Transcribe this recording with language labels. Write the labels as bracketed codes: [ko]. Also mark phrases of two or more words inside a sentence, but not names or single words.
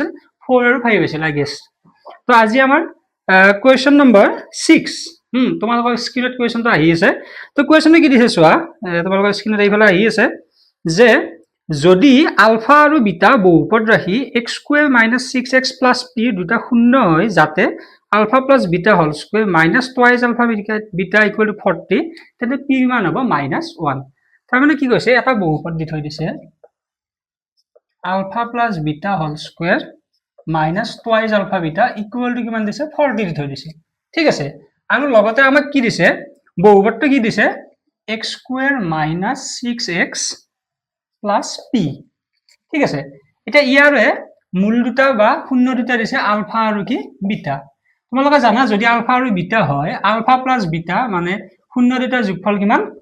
[as] 4 আৰু 5 আছিল [en] I guess. [as] তো আজি আমাৰ কুৱেশ্যন নম্বৰ 6। তোমালোকৰ স্ক্ৰীনত কুৱেশ্যনটো আহি আছে। তো কুৱেশ্যনটো কি দিছে চোৱা, তোমালোকৰ স্ক্ৰীনত এইফালে আহি আছে যে যদি আলফা আৰু বিটা বহুপদ ৰাশি x² - 6x + p দুটা শূন্য হয় যাতে [en] alpha plus beta whole square minus twice alpha beta equal to [as] 40 তেন্তে p মান হ'ব -1 তাৰ মানে কি কৈছে এটা বহুপদ দি থৈ দিছে [en] alpha plus beta whole square minus twice alpha beta equal to [as] কিমান দিছে 40 দি থৈ দিছে ঠিক আছে আৰু লগতে আমাক কি দিছে বহুপদটো কি দিছে [en] x² - 6x plus p [as] ঠিক আছে এটা ইয়াৰে মূল দুটা বা শূন্য দুটা দিছে আলফা আৰু কি বিটা তোমালোকে জানা যদি আলফা আৰু বিটা হয় [en] alpha plus beta [as] মানে শূন্য দুটাৰ যোগফল কিমান